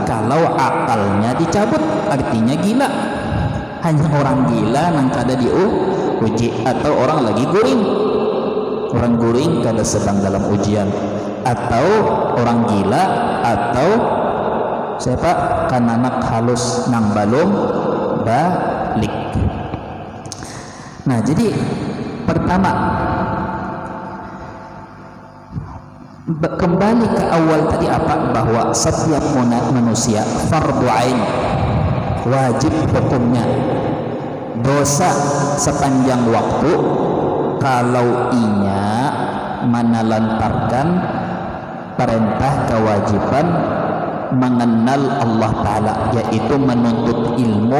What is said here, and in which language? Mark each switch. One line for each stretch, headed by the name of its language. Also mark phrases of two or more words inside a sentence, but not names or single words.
Banjar: Kalau akalnya dicabut, artinya gila. Hanya orang gila nang kada diuji, atau orang lagi guring. Orang guring kada sedang dalam ujian, atau orang gila, atau siapa kan anak halus nang balum balik. Nah jadi pertama, Kembali ke awal tadi apa? Bahwa setiap manusia fardu ain, wajib hukumnya dosa sepanjang waktu kalau inya menelantarkan perintah kewajiban mengenal Allah Ta'ala, yaitu menuntut ilmu.